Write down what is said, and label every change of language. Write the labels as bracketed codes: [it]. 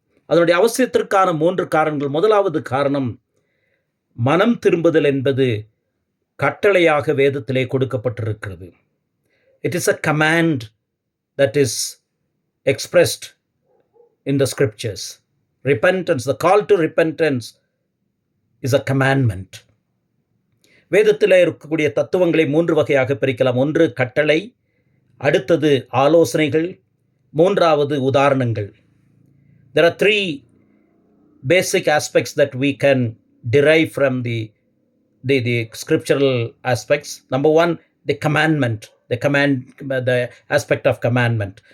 [ta] அதனுடைய அவசியத்திற்கான 3 காரணங்கள். முதலாவது காரணம், மனம் திரும்புதல் என்பது கட்டளையாக வேதத்திலே கொடுக்கப்பட்டிருக்கிறது. [en] It is a command that is expressed in the scriptures. Repentance, the call to repentance is a commandment. [ta] வேதத்தில் இருக்கக்கூடிய தத்துவங்களை 3 வகையாக பிரிக்கலாம். ஒன்று கட்டளை, அடுத்தது ஆலோசனைகள், மூன்றாவது உதாரணங்கள். [en] There are 3 basic aspects that we can derive from the scriptural aspects. Number 1, the commandment, the aspect of commandment.